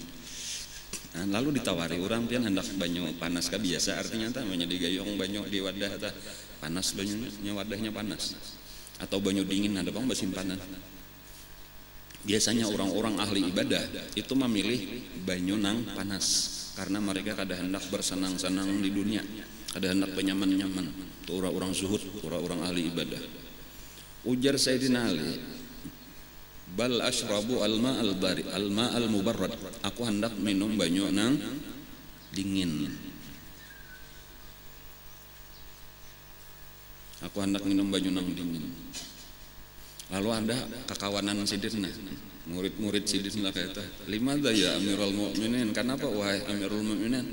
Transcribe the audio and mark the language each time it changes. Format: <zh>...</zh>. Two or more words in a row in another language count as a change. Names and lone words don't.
<bjn>Nah, lalu ditawari orang pian hendak banyu panas kah biasa artinya tah banyu digayung banyu di wadah tah panas banyunya wadahnya panas atau banyu dingin ada bang basimpanan. Biasanya orang-orang ahli ibadah itu memilih banyu nang panas karena mereka kada hendak bersenang-senang di dunia, kada hendak penyaman-nyaman. Itu orang-orang zuhud, orang-orang ahli ibadah.</bjn> <ar>Ujar Sayyidina Ali, بل أشرب الماء البارد الماء المبرد.</ar> <bjn>Aku hendak minum banyu nang dingin. Aku hendak minum banyu nang dingin. Lalu ada kekawanan sidinna, murid-murid sidinna kayak itu.</bjn> <ar>لماذا يا أمير المؤمنين?</ar> <bjn>Kenapa wahai Amirul Mukminin?</bjn>